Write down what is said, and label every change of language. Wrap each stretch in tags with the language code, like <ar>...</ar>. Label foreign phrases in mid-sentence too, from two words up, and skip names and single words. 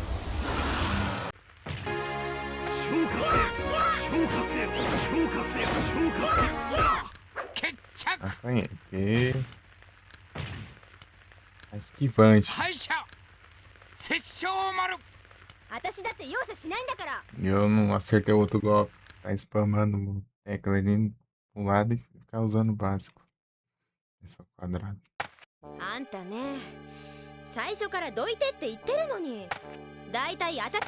<pt>Apanhei aqui. Tá esquivante.</pt> <ja>敗者殺生丸私だって容赦しないんだから。</ja> <pt>Eu não acertei o outro golpe. Tá spamando tecla ali pro lado e ficar usando o básico. Esse é o quadrado.</pt> <ja>あんたね、最初からどいてって言ってるのに。だいたい</ja>